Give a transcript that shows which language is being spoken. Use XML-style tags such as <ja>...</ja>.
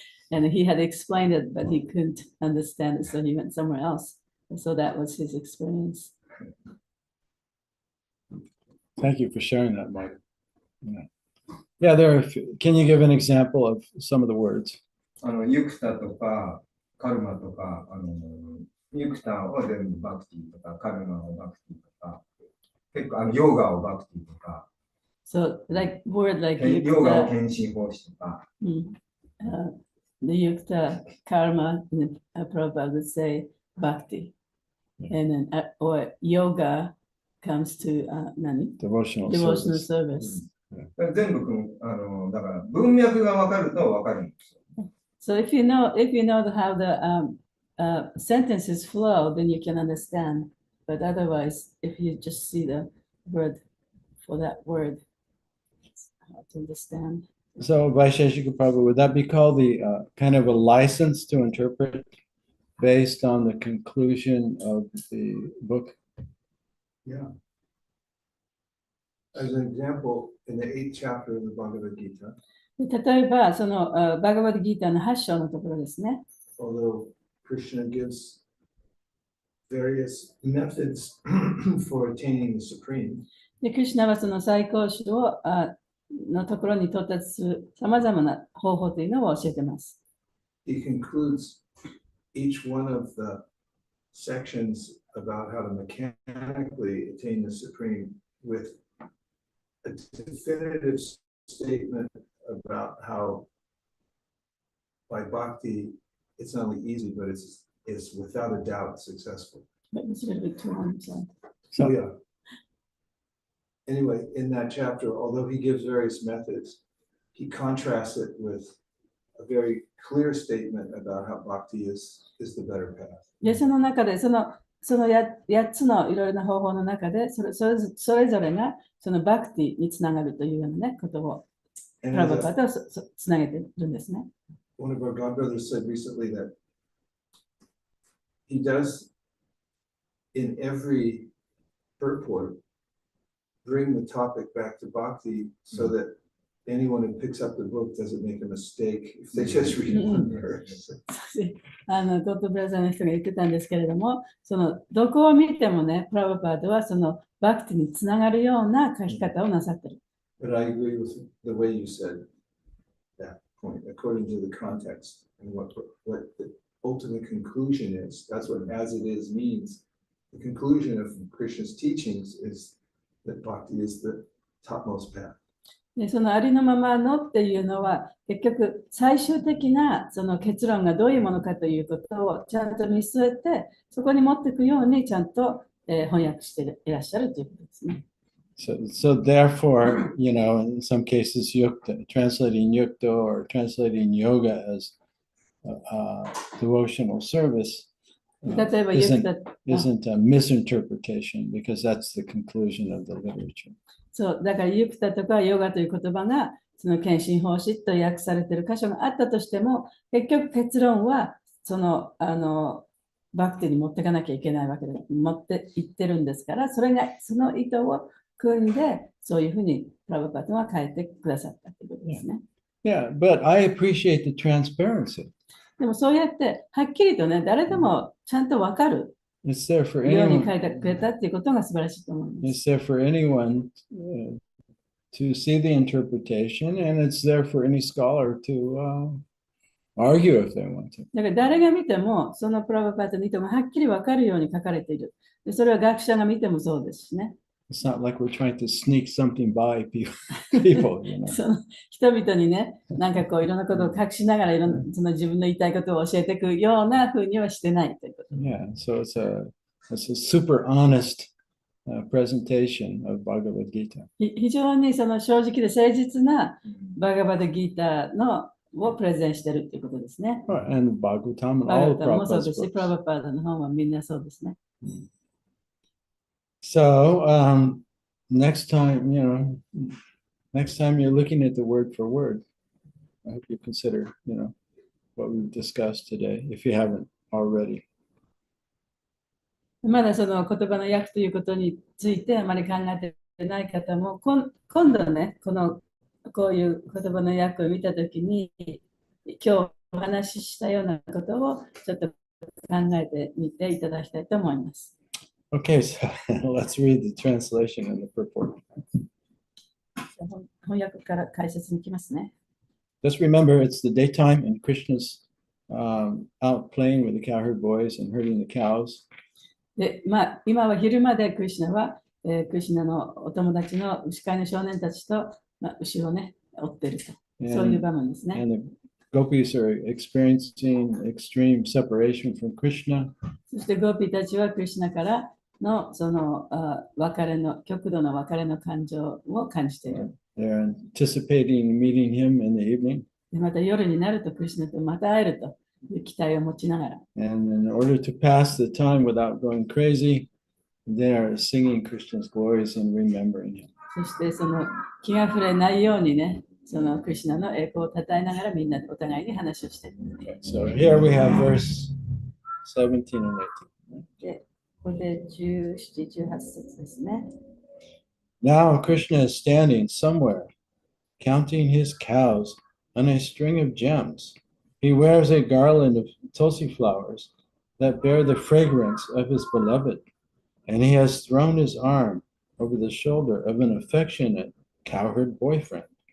<en>And he had explained it, but he couldn't understand it, so he went somewhere else. And so that was his experience. Thank you for sharing that, Mike. Yeah, there are can you give an example of some of the words?</en> <ja>ユクタとか、カルマとか、ユクタを全部バクティとか、カルマをバクティとか、結構ヨガをバクティとか、</ja> <en>So like word like</en> <ja>ヨガを献身奉仕とか。</ja> <en>The yukta karma, Prabhupada would say bhakti. And then or yoga comes to Devotional service.</en> <ja>全部だから文脈が分かると分かるんですよ。</ja> <en>So if you know how the sentences flow, then you can understand. But otherwise, if you just see the word for that word, it's hard to understand. So Vaisheshika Prabhu, would that be called the kind of a license to interpret based on the conclusion of the book? Yeah. As an example, in the 8th chapter of the Bhagavad Gita,</en> <ja>例えば、そのバガバッドギーターの8章のところですね。</ja> <en>although Krishna gives various methods for attaining the supreme,</en> <ja>で、クリシュナはその最高種をのところに到達するさまざまな方法というのを教えています。</ja> <en>he concludes each one of the sections about how to mechanically attain the supreme with a definitive statement about how by bhakti it's not only easy, but it's without a doubt successful. But it's a little bit too long, so. So yeah. Anyway, in that chapter, although he gives various methods, he contrasts it with a very clear statement about how bhakti is the better path.</en> <ja>で、その中で、その8つのいろいろな方法の中で、それぞれがそのバクティにつながるというようなね、ことを、プラバパートはつなげているんですね。</ja> <en>One of our godbrothers said recently that he does in every purport bring the topic back to bhakti so that anyone who picks up the book doesn't make a mistake if they just read one verse.</en> <ja>ゴッドブラザーの人が言ってたんですけれども、そのどこを見てもね、プラバパートはそのバクティにつながるような書き方をなさっている。</ja> <en>But I agree with the way you said that point, according to the context and what the ultimate conclusion is. That's what as it is means. The conclusion of Krishna's teachings is that bhakti is the topmost path.</en> <ja>でそのありのままのっていうのは結局最終的なその結論がどういうものかということをちゃんと見据えてそこに持っていくようにちゃんと、翻訳していらっしゃるということですね。</ja> <en>So therefore, you know, in some cases, yukta, translating yukta or translating yoga as devotional service isn't a misinterpretation because that's the conclusion of the literature.</en> <ja>そう、だからユクタとかヨガという言葉がその献身奉仕と訳されている箇所があったとしても、結局結論はそのバクティに持っていかなきゃいけないわけで、持っていってるんですから、それがその意図を組んで、そういうふうにプラブパートは書いてくださったということですね。</ja> <en>Yeah, but I appreciate the transparency.</en> <ja>でもそうやってはっきりとね、誰でもちゃんとわかる。</ja> <en>It's there for</en> <ja>ように</ja> <en>anyone.</en> <ja>書いてくれたっていうことが素晴らしいと思います。</ja> <en>It's there for anyone to see the interpretation, and it's there for any scholar to argue if they want to.</en> <ja>だから誰が見ても、そのプラブパートの意図がはっきりわかるように書かれている。でそれは学者が見てもそうですしね。</ja> <en>It's not like we're trying to sneak something by people, you know.</en> <ja>その人々にね、なんかこういろんなことを隠しながらその自分の言いたいことを教えていくようなふうにはしてないということ。</ja> <en>Yeah, so it's a super honest presentation of Bhagavad Gita.</en> <ja>非常にその正直で誠実なバガバダギータのをプレゼンしてるっていうことですね。</ja> <en>And Bhagavatam and</en> <ja>バガ</ja> <en>all</en> <ja>バタもそうで</ja> <en>Prabhupada's</en> <ja>すし、プ</ja> <en>books.</en> <ja>ラバパーダの本はみんなそうですね。</ja> <en>So next time, next time you're looking at the word for word, I hope you consider, what we've discussed today, if you haven't already.</en> <ja>まだその言葉の訳ということについてあまり考えてない方も、今度ね、こういう言葉の訳を見たときに、今日お話ししたようなことをちょっと考えてみていただきたいと思います。</ja> <en>Okay, so let's read the translation and the purport.</en> <ja>翻訳から解説に行きますね。</ja> <en>Just remember, it's the daytime and Krishna's out playing with the cowherd boys and herding the cows.</en> <ja>で、今は昼間でクリシュナは、クリシュナのお友達の牛飼いの少年たちと、牛をね、追っていると。そういう場面ですね。</ja> <en>And the gopis are experiencing extreme separation from Krishna.</en> <ja>そしてゴーピーたちはクリシュナからのその極度の別れの感情を感じている。</ja> <en>They're anticipating meeting him in the evening.</en> <ja>でまた夜になるとクリシュナとまた会えるという期待を持ちながら。</ja> <en>And in order to pass the time without going crazy, they are singing Krishna's glories and remembering him.</en> <ja>そしてその気が触れないようにね、そのクリシュナの栄光を称えながらみんなお互いに話をしている。</ja> <en>So here we have verse 17 and 18.</en> <ja>で、ここで17、18節ですね。</ja> <en>Now Krishna is standing somewhere, counting his cows on a string of gems. He wears a garland of tulsi flowers that bear the fragrance of his beloved, and he has thrown his arm over the shoulder of an affectionate cowherd boyfriend.</en>